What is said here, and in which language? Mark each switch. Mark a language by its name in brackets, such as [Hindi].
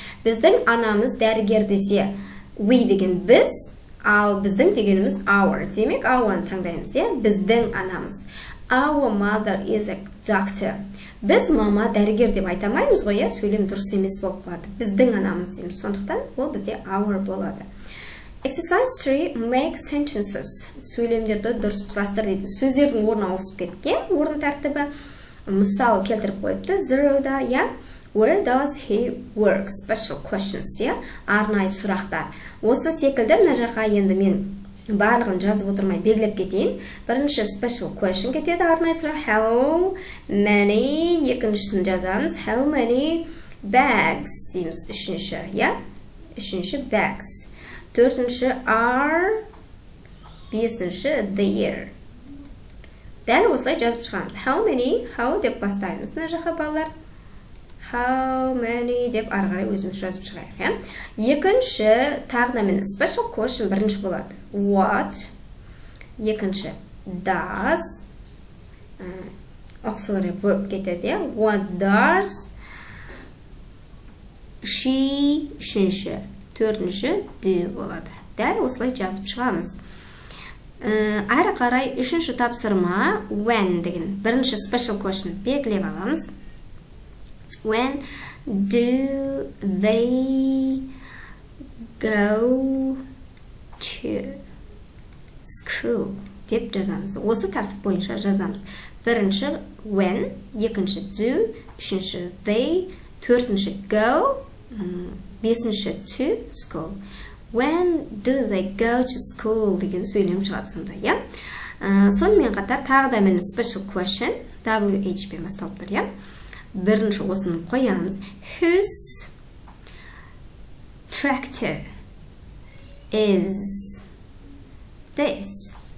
[Kazakh] Біздің анамыз дәрігер десе, we деген біз, ал біздің дегеніміз our. Демек, our'ны таңдаймыз, біздің анамыз. [English] Our mother is a doctor. [Kazakh] Біз мама дәрігер деп айтамаймыз ғой, сөйлем дұрыс емес болып қалады. Біздің анамыз дейміз. Сондықтан ол бізде our болады. [English] Exercise 3, make sentences. [Kazakh] Сөйлемдерді дұрыс құрастыр дейді. Сөздердің орны ауысып кеткен, орын тәртібі. Мысал келтіріп қойыпты. [English] 0-да, Where does he work? Special questions, [Kazakh] арнайы сұрақтар. Осы секілді мына жаққа енді мен барлығын жазып отырмай белгілеп кетейін. Бірінші [English] special question [Kazakh] кетеді, арнайы сұрақ. [English] How many? [Kazakh] Екіншісін жазамыз. [English] How many bags [Kazakh] дейміз. Үшінші, Үшінші bags. Төртінші are. Бесінші there. Дәл осылай жазып шығамыз. [English] How many? [Kazakh] How деп бастаймыз. Мына жаққа балалар. [English] How many [Kazakh] деп арғарай өзіміз жазып шығайық. Екінші, тағда мен [English] special question [Kazakh] бірінші болады. [English] What? [Kazakh] Екінші, does. [English] Auxiliary verb [Kazakh] кетеді. [English] What does she? [Kazakh] Үшінші, төртінші, do болады. Дәл осылай жазып шығамыз. Әрі қарай үшінші тапсырма when деген. Бірінші [English] special question [Kazakh] белгілеп аламыз. [English] When do they go to school [Kazakh] деп жазамыз. Осы тәртіп бойынша жазамыз. Бірінші when, екінші do, үшінші they, төртінші go, бесінші [English] to school. When do they go to school [Kazakh] деген сөйлем шығады сонда, Сонымен қатар тағы да мені [English] special question [Kazakh] WH пен басталып тұр, Бірінші осыны қоямыз. [English] Whose tractor is this?